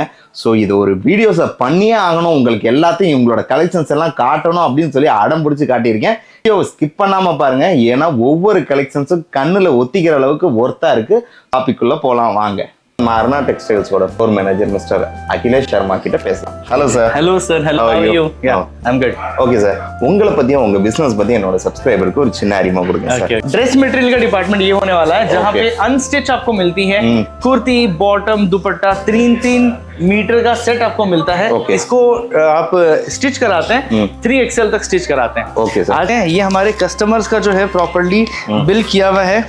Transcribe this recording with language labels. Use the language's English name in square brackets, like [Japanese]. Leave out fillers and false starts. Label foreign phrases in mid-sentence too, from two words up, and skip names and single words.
[Tamil] ஸோ இது ஒரு வீடியோஸை பண்ணியே ஆகணும், உங்களுக்கு எல்லாத்தையும் இவங்களோட கலெக்ஷன்ஸ் எல்லாம் காட்டணும் அப்படின்னு சொல்லி அடம் பிடிச்சி காட்டியிருக்கேன். வீடியோ ஸ்கிப் பண்ணாமல் பாருங்க, ஏன்னா ஒவ்வொரு கலெக்ஷன்ஸும் கண்ணில் ஒத்திக்கிற அளவுக்கு ஒர்த்தாக இருக்குது. டாபிக்குள்ளே போகலாம் வாங்க. நம்ம அருணா டெக்ஸ்டைல்ஸோட [English] floor manager Mister [Tamil] அகிலேஷ் சர்மா கிட்ட பேசலாம். [English] Hello sir. Hello sir, hello, How are you? Yeah I am good. Okay sir, [Tamil] உங்களை பத்தியும் உங்க பிசினஸ் பத்தி என்னோட சப்ஸ்கிரைபருக்கு ஒரு சின்ன அறிமுகம் கொடுங்க சார். [English] dress material [Hindi] का डिपार्टमेंट ये होने वाला है जहाँ पे अनस्टिच आपको मिलती है। कुर्ती, बॉटम, दुपट्टा 3-3 मीटर का सेट आपको मिलता है। इसको आप स्टिच कराते हैं, 3XL तक स्टिच कराते हैं। [English] Okay sir. [Hindi] ये हमारे कस्टमर्स का जो है [English] properly bill [Hindi] किया हुआ है।